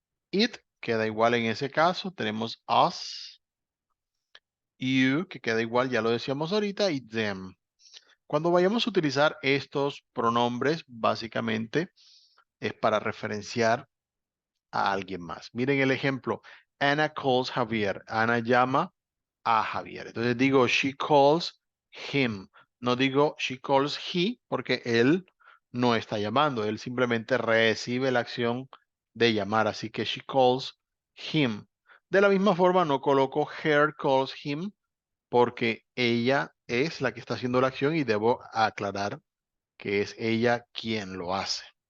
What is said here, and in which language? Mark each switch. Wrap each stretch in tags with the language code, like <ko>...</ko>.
<es>It, queda igual en ese caso. Tenemos us. You, que queda igual, ya lo decíamos ahorita. Y them. Cuando vayamos a utilizar estos pronombres, básicamente es para referenciar a alguien más. Miren el ejemplo.</es> <en>Anna calls Javier.</en> <es>Ana llama a Javier. Entonces digo,</es> <en>she calls him.</en> <es>No digo,</es> <en>she calls he,</en> <es>porque él no está llamando. Él simplemente recibe la acción de llamar. Así que</es> <en>she calls him.</en> <es>De la misma forma, no coloco</es> <en>her calls him,</en> <es>porque ella es la que está haciendo la acción y debo aclarar que es ella quien lo hace.</es>